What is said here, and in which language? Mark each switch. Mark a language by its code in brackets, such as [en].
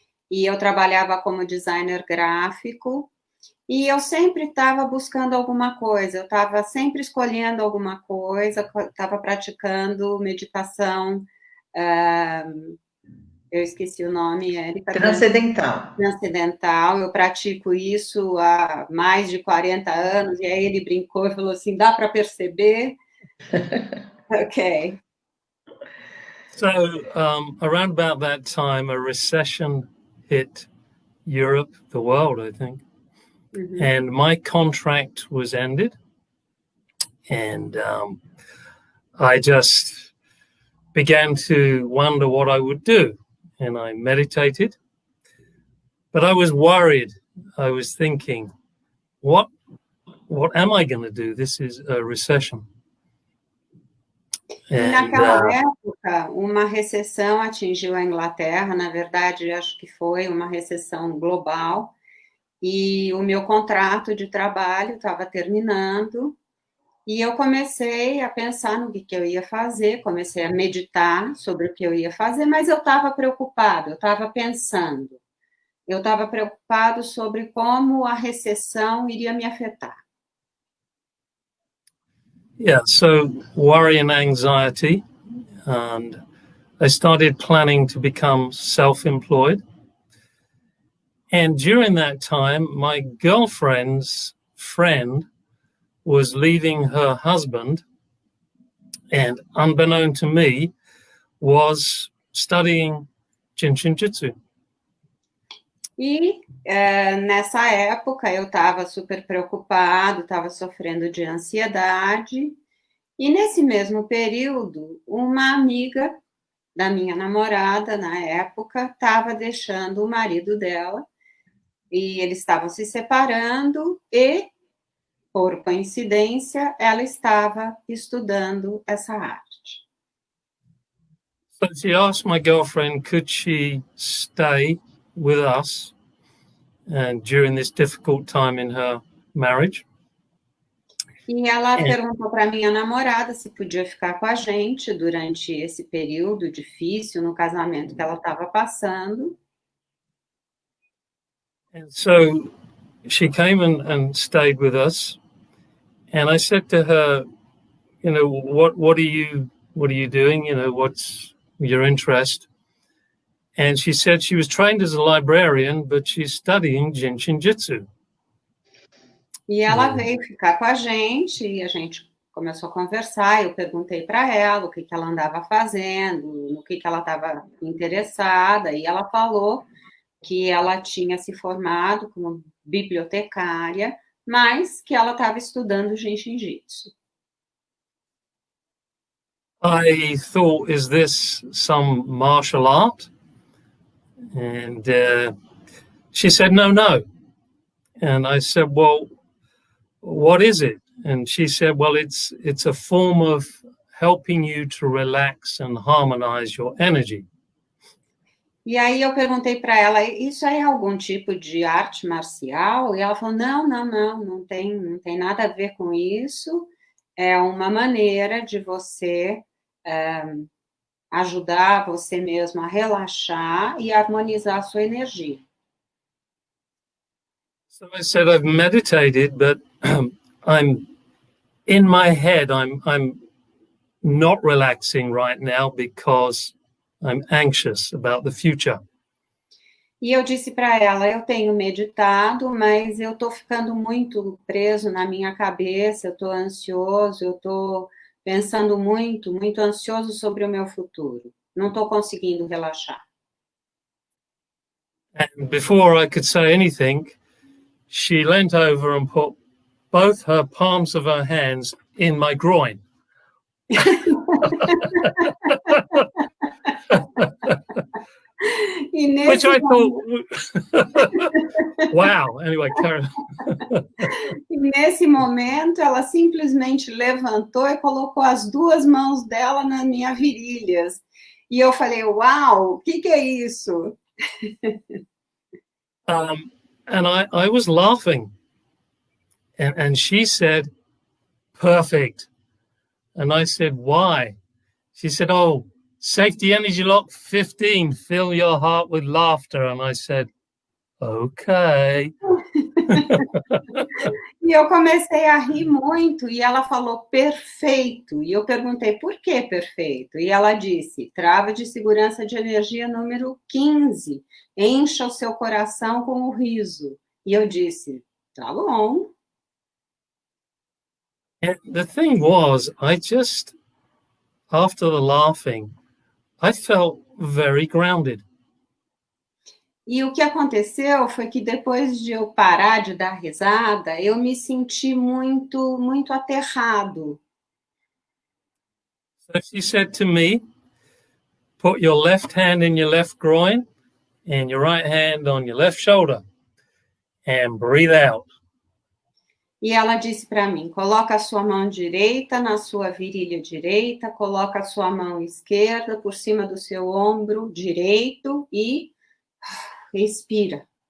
[pt] E eu trabalhava como designer gráfico. E eu sempre estava buscando alguma coisa, eu estava sempre escolhendo alguma coisa, estava praticando meditação, eu esqueci o nome, Érica. Transcendental, eu pratico isso há mais de 40 anos, e aí ele brincou e falou assim, dá para perceber? [en] Okay. So, around about that time, a recession hit Europe, the world, I think. Mm-hmm. And my contract was ended, and I just began to wonder what I would do, and I meditated, but I was worried. I was thinking, what am I going to do? This is a recession. [pt] E naquela época, uma recessão atingiu a Inglaterra, na verdade, acho que foi uma recessão global, e o meu contrato de trabalho estava terminando, e eu comecei a pensar no que eu ia fazer, comecei a meditar sobre o que eu ia fazer, mas eu estava preocupado, eu estava pensando, eu estava preocupado sobre como a recessão iria me afetar. [en] Yeah, so worry and anxiety, and I started planning to become self-employed. And during that time, my girlfriend's friend was leaving her husband, and unbeknown to me, was studying Jin Shin Jyutsu. [pt] E nessa época eu estava super preocupado, estava sofrendo de ansiedade, e nesse mesmo período, uma amiga da minha namorada, na época, estava deixando o marido dela, e eles estavam se separando, e, por coincidência, ela estava estudando essa arte. [en] So she asked my girlfriend, could she stay with us and during this difficult time in her marriage. [pt] E ela perguntou para minha namorada se podia ficar com a gente durante esse período difícil no casamento que ela estava passando. [en] And so she came and stayed with us. And I said to her, you know, what are you doing? You know, what's your interest? And she said she was trained as a librarian, but she's studying Jin Shin Jyutsu. [pt] E ela veio ficar com a gente, e a gente começou a conversar. Eu perguntei para ela o que ela andava fazendo, no que ela estava interessada, e ela falou que ela tinha se formado como bibliotecária, mas que ela estava estudando Jin Shin Jyutsu. [en] I thought, is this some martial art? And she said, no. And I said, well, what is it? And she said, well, it's a form of helping you to relax and harmonize your energy. [pt] E aí eu perguntei para ela, isso é algum tipo de arte marcial? E ela falou, não tem nada a ver com isso. É uma maneira de você ajudar você mesmo a relaxar e harmonizar a sua energia. [en] So I said, I've meditated, but I'm in my head. I'm not relaxing right now because I'm anxious about the future. [pt] E eu disse para ela, eu tenho meditado, mas eu estou ficando muito preso na minha cabeça, eu estou ansioso, eu estou pensando muito ansioso sobre o meu futuro. Não estou conseguindo relaxar. [en] And before I could say anything, she leant over and put both her palms of her hands in my groin. Which I thought, wow. Anyway, Karen. [pt] E nesse momento, ela simplesmente levantou e colocou as duas mãos dela nas minhas virilhas. E eu falei, uau, o que é isso? [en] And I was laughing. And she said, perfect. And I said, why? She said, oh, safety energy lock 15, fill your heart with laughter. And I said, okay. [pt] E eu comecei a rir muito, e ela falou, perfeito. E eu perguntei, por que perfeito? E ela disse, trava de segurança de energia número 15, encha o seu coração com o riso. E eu disse, tá bom. [en] And the thing was, after the laughing, I felt very grounded. [pt] E o que aconteceu foi que depois de eu parar de dar risada, eu me senti muito aterrado. [en] So she said to me, put your left hand in your left groin and your right hand on your left shoulder and breathe out. [pt] E ela disse para mim, coloca a sua mão direita na sua virilha direita, coloca a sua mão esquerda por cima do seu ombro direito e respira.